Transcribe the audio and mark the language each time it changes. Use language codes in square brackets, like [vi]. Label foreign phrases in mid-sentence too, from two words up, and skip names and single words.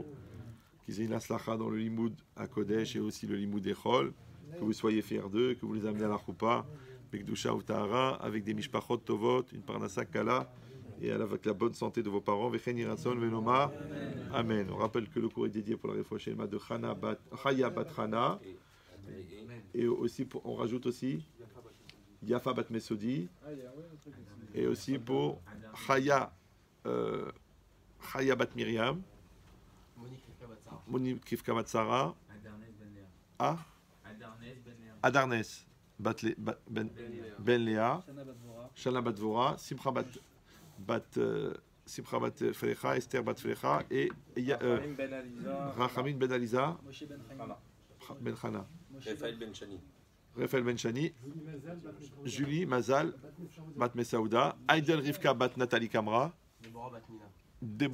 [fr] Qu'ils aient une aslacha dans le limoud à Kodesh et aussi le limoud Echol, que vous soyez fiers d'eux, que vous les amenez à la choupa, Bekdusha ou Tahara, avec des [he] משפחות טובות, [fr] une [he] פרנסה קלה, [fr] et avec la bonne santé de vos parents. [he] וכן יהי רצון ונאמר. [fr] Amen. On rappelle que le cours est dédié pour la réfouche de Chaya bat Chana, et aussi on rajoute aussi Yafa bat Mesodi, et aussi pour Chaya bat Miriam, Monique Kivka Matsara, Adarnes Ben Léa, Shana bat Dvora, Simcha bat Frecha, Esther bat Frecha, et Rachamin ben Aliza, Ben Chana, Raphaël Ben Shani, Julie Mazal bat Mesaouda, Aïdel Rivka bat Nathalie Kamra,